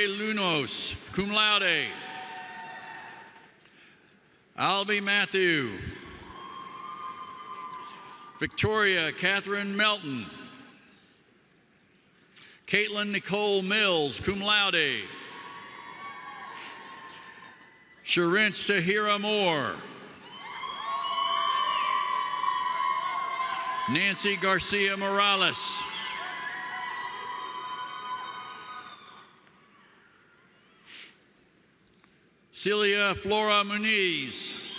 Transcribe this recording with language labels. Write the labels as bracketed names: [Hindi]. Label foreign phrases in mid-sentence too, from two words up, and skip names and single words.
[English] Lunos, [Latin] cum laude. [English] Albie Matthew. Victoria Catherine Melton. Caitlin Nicole Mills, [Latin] cum laude. [English] Sharin Sahira Moore. Nancy Garcia Morales. Celia Flora Muniz.